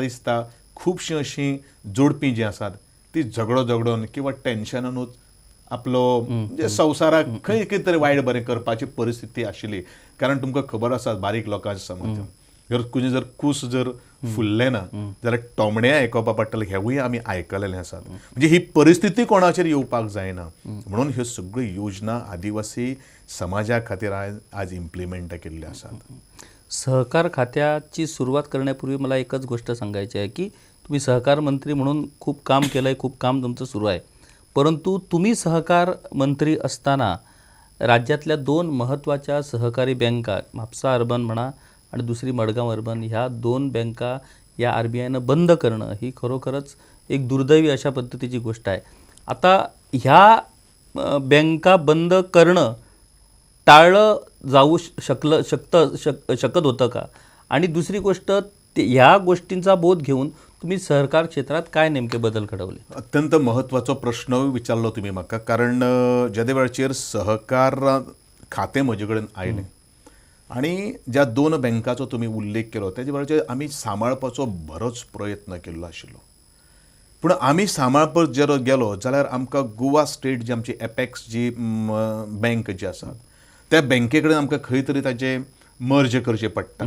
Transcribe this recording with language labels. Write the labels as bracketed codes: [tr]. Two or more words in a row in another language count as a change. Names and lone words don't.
[kok] दिसता खुबशीं अशीं जोडपीं जीं आसात ती झगडोन किंवा टेन्शनानूच आपलो म्हणजे संवसाराक खंय कितें तरी वायट बरें करपाची परिस्थिती आशिल्ली कारण तुमकां खबर आसा बारीक लोकांच्या समाजान जर कुणी जर कूस जर फुल्लें ना जाल्यार टोमणे आयकोवपा पडटले हेवूय आमी आयकलेले आसात म्हणजे ही परिस्थिती कोणाचेर येवपाक जायना म्हणून ह्यो सगळ्यो योजना आदिवासी समाजा खातीर आज इम्प्लिमेंट केल्ल्यो आसात [mr] सहकार खात्याची सुरुवात करण्यापूर्वी मला एकच गोष्ट सांगायची आहे की तुम्ही सहकार मंत्री म्हणून खूप काम केलं आहे खूप काम तुमचं सुरू आहे परंतु तुम्ही सहकार मंत्री असताना राज्यातल्या 2 महत्त्वाच्या सहकारी बँका म्हापसा अर्बन म्हणा आणि दुसरी मडगाव अर्बन ह्या 2 बँका या RBIनं बंद करणं ही खरोखरच एक दुर्दैवी अशा पद्धतीची गोष्ट आहे आता ह्या बँका बंद करणं टाळलं जाऊ शकत होतं का आणि दुसरी गोष्ट ह्या गोष्टींचा बोध घेऊन तुम्ही सहकार क्षेत्रात काय नेमके बदल घडवले [kok] अत्यंत महत्वाचो प्रश्न विचारलो तुम्ही म्हाका कारण ज्या वेळाचेर सहकार खातें म्हजे कडेन आयलें आनी ज्या 2 बँकाचो तुम्ही उल्लेख केलो त्याच्या वेळाचेर आमी सांबाळपाचो बरोच प्रयत्न केल्लो आशिल्लो पूण आमी सांबाळपत जर गेलो जाल्यार आमकां गोवा स्टेट जी आमची एपेक्स जी बँक जी आसा त्या बँके कडेन आमकां खंय तरी ताचें मर्ज करचें पडटलें.